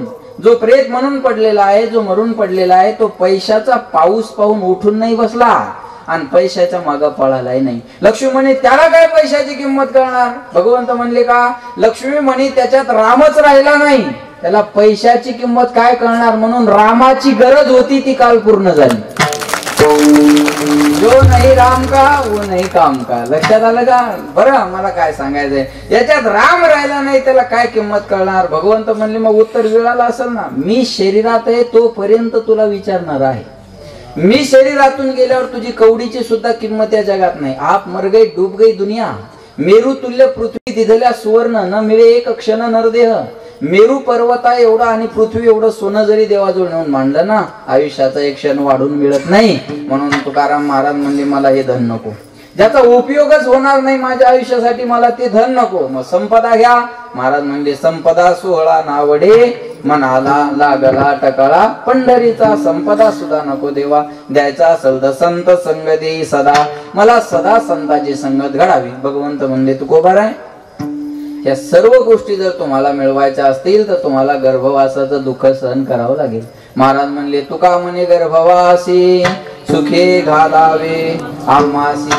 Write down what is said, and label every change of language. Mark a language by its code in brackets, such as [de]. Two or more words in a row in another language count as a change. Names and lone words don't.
[mr] जो प्रेत म्हणून पडलेला आहे, जो मरून पडलेला आहे, तो पैशाचा पाऊस पाहून उठून नाही बसला आणि पैशाच्या मागे पळालाही नाही. लक्ष्मी म्हणे त्याला काय पैशाची किंमत करणार? भगवंत म्हणले का? लक्ष्मी म्हणे त्याच्यात रामच राहिला नाही, त्याला पैशाची किंमत काय करणार? म्हणून रामाची गरज होती ती काल पूर्ण झाली. [hi] जो नाही राम का वो नाही काम का. [mr] लक्षात आलं का? बरं मला काय सांगायचंय, याच्यात राम राहिला नाही त्याला काय किंमत करणार? भगवंत म्हणले मग उत्तर मिळालं असेल ना, मी शरीरात आहे तोपर्यंत तुला विचारणार आहे. मी शरीरातून गेल्यावर तुझी कवडीची सुद्धा किंमत या जगात नाही. [hi] आप मर गई डूब गई दुनिया, [mr] मेरू तुल्य पृथ्वी दिधल्या सुवर्ण, न मिळे एक क्षण नरदेह. मेरू पर्वता एवढा आणि पृथ्वी एवढं सोनं जरी देवाजवळ नेऊन मांडलं ना, आयुष्याचा एक क्षण वाढून मिळत नाही. म्हणून तुकाराम महाराज म्हणले मला हे धन नको, ज्याचा उपयोगच होणार नाही माझ्या आयुष्यासाठी, मला ते धन नको. मग संपदा घ्या. महाराज म्हणले संपदा सोहळा नावडे, मनाला लागला टकळा पंढरीचा. संपदा सुद्धा नको देवा, द्यायचा असेल तर संत संग देई सदा, मला सदा संताची संगत घडावी. भगवंत म्हणले तू कोबार आहे. या सर्व गोष्टी जर तुम्हाला मिळवायच्या असतील तर तुम्हाला गर्भवासाचं दुःख सहन करावं लागेल. महाराज म्हणले तुका म्हणे गर्भवासी सुखे घालावे आम्हासी.